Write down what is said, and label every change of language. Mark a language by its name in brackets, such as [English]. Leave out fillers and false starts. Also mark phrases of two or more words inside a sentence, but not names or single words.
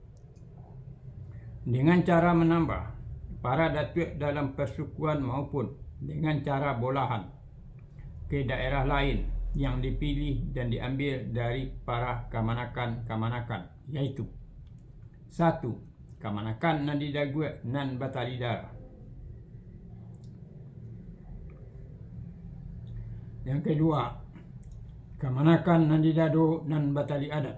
[Indonesian] Dengan cara menambah para datuk dalam persukuan maupun dengan cara bolahan ke daerah lain yang dipilih dan diambil dari para kamanakan-kamanakan, yaitu 1. [Minangkabau] Kamanakan nan didague nan batali dara. [Indonesian] Yang kedua, [Minangkabau] kamanakan nan didado nan batali adat.